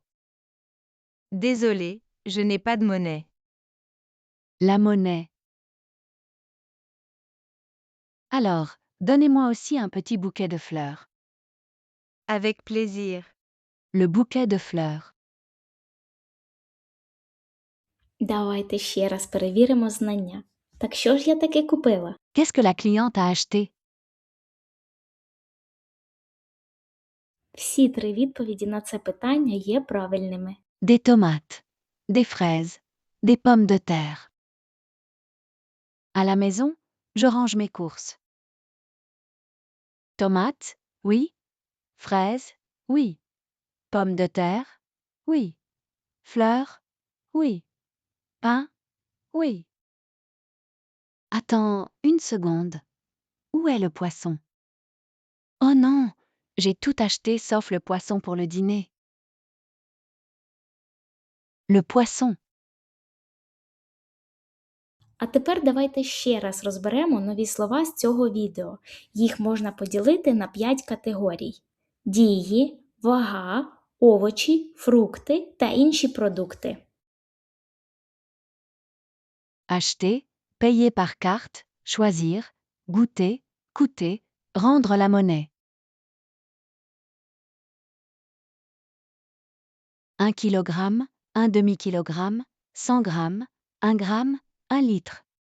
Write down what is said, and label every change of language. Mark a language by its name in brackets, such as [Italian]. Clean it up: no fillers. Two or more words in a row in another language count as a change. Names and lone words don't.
[French] Désolé, je n'ai pas de monnaie. La monnaie. Alors, donnez-moi aussi un petit bouquet de fleurs. Avec plaisir. Le bouquet de fleurs. [Ukrainian] Давайте ще раз перевіримо знання. Так що ж я таки купила? [French] Qu'est-ce que la cliente a acheté? [Ukrainian] Всі три відповіді на це питання є правильними. [French] Des tomates, des fraises, des pommes de terre. À la maison, je range mes courses. Tomates, oui. Fraises, oui. Pommes de terre, oui. Fleurs, oui. Pain, oui. Attends une seconde. Où est le poisson? Oh non, j'ai tout acheté sauf le poisson pour le dîner. Le poisson. [Ukrainian] А тепер давайте ще раз розберемо нові слова з цього відео. Їх можна поділити на 5 категорій: дії, вага, овочі, фрукти та інші продукти. [French] Acheter, payer par carte, choisir, goûter, coûter, rendre la monnaie. 1 kg, 1/2 kg, 100 grammes, 1 gramme, 1 litre.